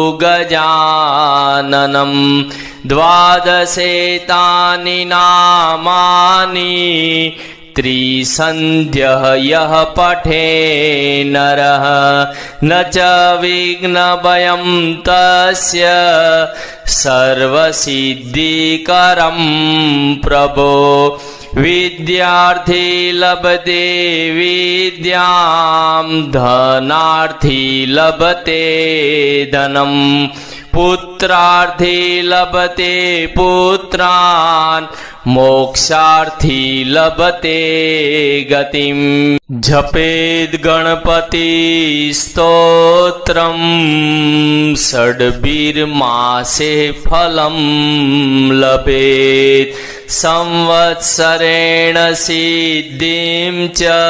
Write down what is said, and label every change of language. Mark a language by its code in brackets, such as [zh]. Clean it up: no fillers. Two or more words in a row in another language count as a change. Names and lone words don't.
[sa] गजाननं द्वादशेतानि नामानि त्रिसन्ध्यः यः पठे नरः न च विघ्नभयं तस्य सर्वसिद्धिकरं प्रभो। विद्यार्थी लभते विद्यां धनार्थी लभते धनं पुत्रार्थी लभते पुत्रान् मोक्षार्थी लभते गतिम् जपेद् गणपति स्तोत्रम् षड्भिर्मासे फलम् लभेत संवत्सरेण सिद्धिम् च